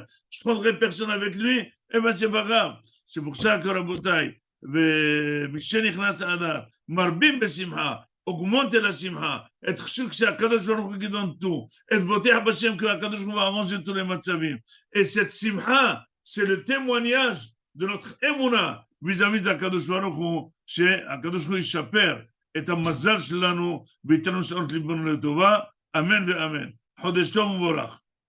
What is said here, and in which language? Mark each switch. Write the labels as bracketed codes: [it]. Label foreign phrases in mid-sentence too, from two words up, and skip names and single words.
[fr] Je ne prendrai personne avec lui, eh bien, c'est pas grave. C'est pour ça que la bataille, [he] מרבים בשמחה, [fr] augmenter la simha, être sûr que c'est [he] הקדוש ברוך הוא [fr] qui donne tout, être boté à Hashem que [he] הקדוש ברוך הוא [fr] va arranger tous les matzavim. Et cette simha, c'est le témoignage de notre émouna vis-à-vis d' [he] הקדוש ברוך הוא, [fr] chez [he] הקדוש ברוך הוא ישפר את המזל שלנו וייתן לנו שעות ליבנו לטובה, אמן ואמן. חודש טוב ומבורך.